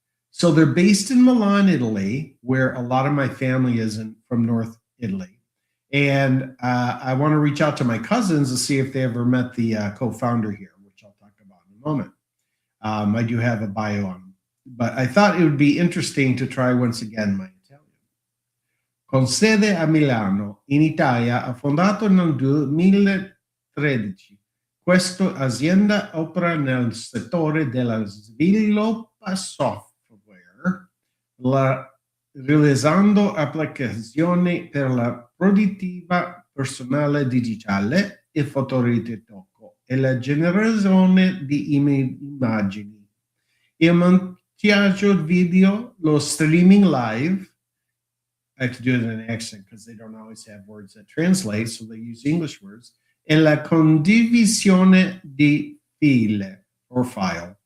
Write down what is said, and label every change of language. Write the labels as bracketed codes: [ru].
[en] So they're based in Milan, Italy, where a lot of my family is from North Italy. And I want to reach out to my cousins to see if they ever met the co-founder here, which I'll talk about in a moment. I do have a bio on him. But I thought it would be interesting to try once again my Italian. [it] Con sede a Milano, in Italia, ha fondato nel 2013. Questa azienda opera nel settore della sviluppo software, realizzando applicazioni per la produttività personale digitale e fotoritocco e la generazione di immagini. Il montaggio video, lo streaming live. [en] I have to do it in an accent because they don't always have words that translate, so they use English words. [it] E la condivisione di file or file.